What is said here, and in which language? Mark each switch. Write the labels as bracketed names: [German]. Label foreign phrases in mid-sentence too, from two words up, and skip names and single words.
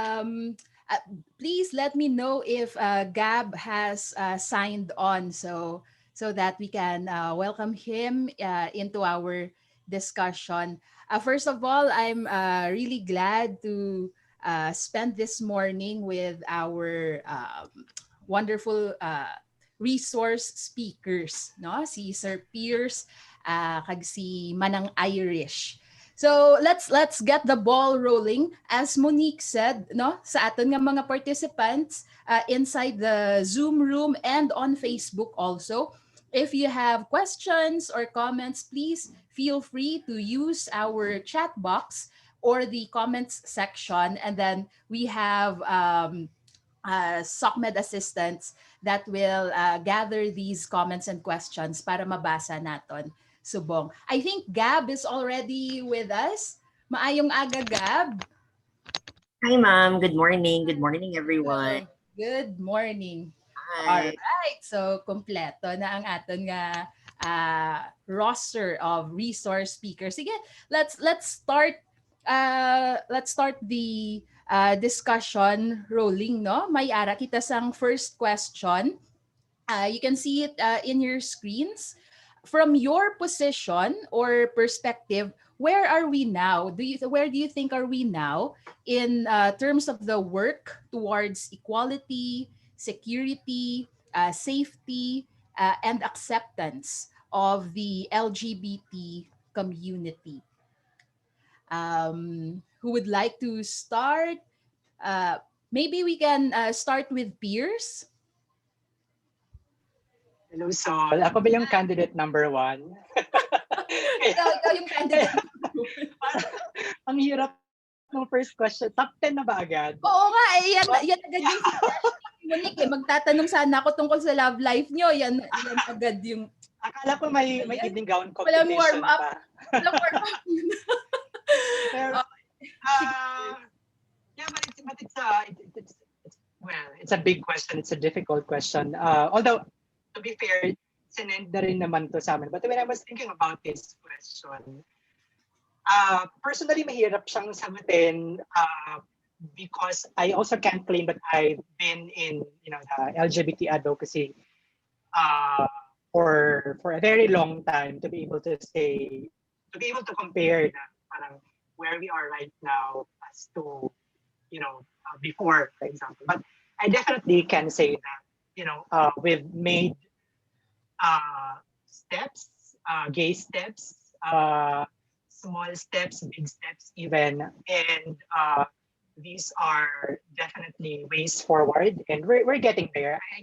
[English] Please let me know if Gab has signed on so that we can welcome him into our discussion. First of all, I'm really glad to spend this morning with our wonderful resource speakers, no? [Hiligaynon] Si Sir Pierce kag si Manang Irish. [English] So let's get the ball rolling. As Monique said, no, [Hiligaynon] sa aton nga mga [English] participants inside the Zoom room and on Facebook also, if you have questions or comments, please feel free to use our chat box or the comments section, and then we have SOCMED assistants that will gather these comments and questions [Hiligaynon] para mabasa naton subong. [English] I think Gab is already with us. [Hiligaynon] Maayong aga, Gab. [English] Hi, ma'am. Good morning. Good morning, everyone. Good morning. Alright. [Hiligaynon] Alright, so kompleto na ang aton nga [English] roster of resource speakers. Sige, let's start the discussion rolling, no? [Hiligaynon] May ara kita sang [English] first question. You can see it in your screens. From your position or perspective, where are we now? Where do you think are we now in terms of the work towards equality, security, safety, and acceptance of the LGBT community? Who would like to start? Uh, Maybe we can start with peers. Hello, Sol. [Filipino] Ako ba yung [English] candidate number 1? [Filipino] Ikaw yung candidate. Ang hirap ng [English] first question. [Filipino] Top 10 na ba agad? Oo nga, yan agad yung suggestion. Monique, magtatanong sana ako tungkol sa [English] love life [Filipino] nyo. Yan agad yung... Akala ko may [English] evening gown [Filipino] Walang [English] competition warm up. [Filipino] pa. Walang warm up. Pero, [English] yeah, but it's a big question. It's a difficult question. Although, to be fair, [Filipino] sinend na rin naman to sa amin. [English] But when I was thinking about this question, personally, [Filipino] mahirap siyang sagutin [English] because I also can't claim that I've been in, the LGBT advocacy for a very long time to be able to compare [Filipino] na parang [English] where we are right now as to, before, for example. But I definitely can say that, we've made steps, gay steps, small steps, big steps even, and these are definitely ways forward, and we're getting there.